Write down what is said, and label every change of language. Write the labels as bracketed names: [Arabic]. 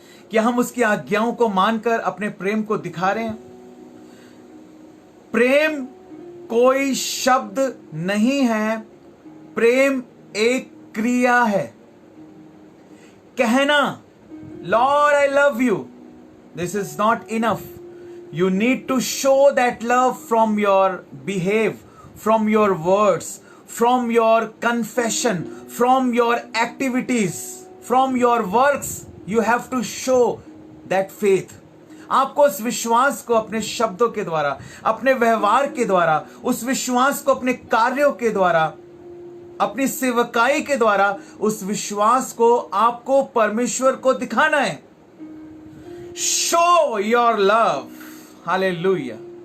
[Hindi] क्या हम उसकी आज्ञाओं को मानकर अपने प्रेम को दिखा रहे हैं? प्रेम कोई शब्द नहीं है, प्रेम एक क्रिया है। कहना [English] Lord I love you, this is not enough. You need to show that love from your behave, from your words, from your confession, from your activities, from your works. You have to show that faith. [Hindi] आपको उस विश्वास को अपने शब्दों के द्वारा, अपने व्यवहार के द्वारा, उस विश्वास को अपने कार्यों के द्वारा, अपनी सेवकाई के द्वारा, उस विश्वास को आपको परमेश्वर को दिखाना है। [English] Show your love. Hallelujah.